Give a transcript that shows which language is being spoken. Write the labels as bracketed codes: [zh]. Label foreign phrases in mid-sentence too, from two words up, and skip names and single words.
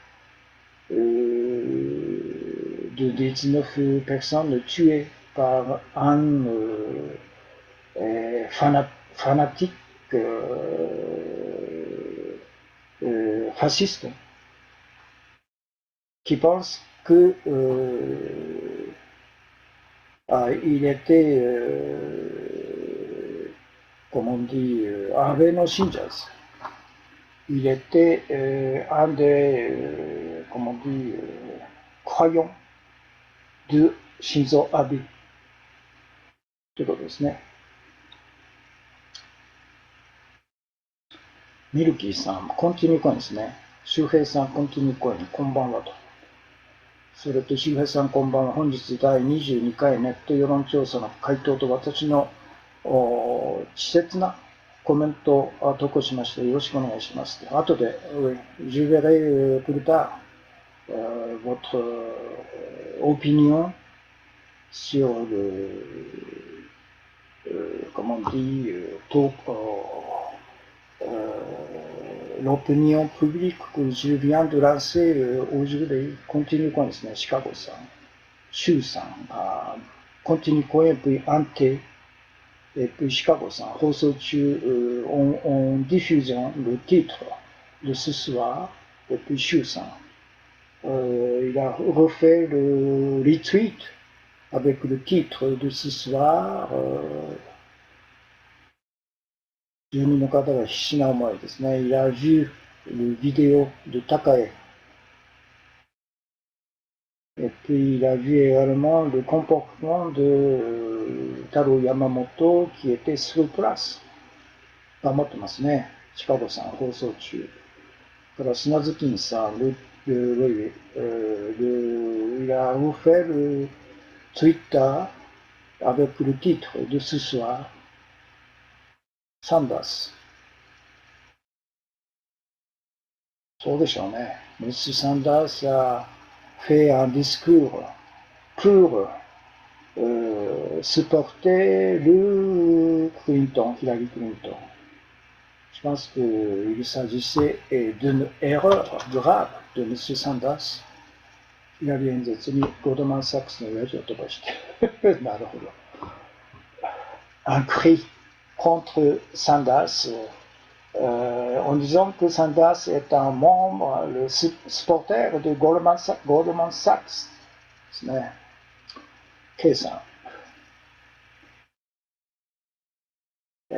[fr] de 19 personnes tuées par un fanatique fasciste qui pense que il était, comment on dit, [ja] 安倍の信者. [fr] Il était un des, comment on dit, croyants de Shinzo Abe. [ja] ということですね。ミルキーさん、コンティニューコインですね。周平さん、コンティニューコイン、こんばんはと。それと、周平さん、こんばんは。本日第22回ネット世論調査の回答と私の稚拙なコメントを投稿しまして、よろしくお願いします。 [fr] 後で、je verrai plus tard votre opinion sur comment on dit, l'opinion publique que je viens de lancer aujourd'hui. [en] Continue coin [ja] ですね、シカゴさん、シュウさん、 [en] continue coin, [fr] puis Ante, et puis [ja] Chicago さん、放送中、 [fr] en diffusant le titre de ce soir, et puis Shuさん, il a refait le retweet avec le titre de ce soir, [ja] 住人の方が必死な思いですね。 [fr] Il a vu le vidéo de Takae. Et puis il a vu également le comportement de Taro Yamamoto qui était sur place. [ja] 頑張ってますね。シカゴさん、放送中。から、砂月金さん、 [fr] il a refait le Twitter avec le titre de ce soir, Sanders. [ja] そうでしょうね。M. [fr] Sanders a fait un discours pour supporter le Clinton, Hillary Clinton. Je pense qu'il s'agissait d'une erreur grave de M. Sanders. [ja] ヒラリー演説にゴールドマン・サックスの親父を飛ばして。 [fr] なるほど。Un cri contre Sanders, en disant que Sanders est un membre, le supporter de Goldman Sachs [ja] ですね。K さん。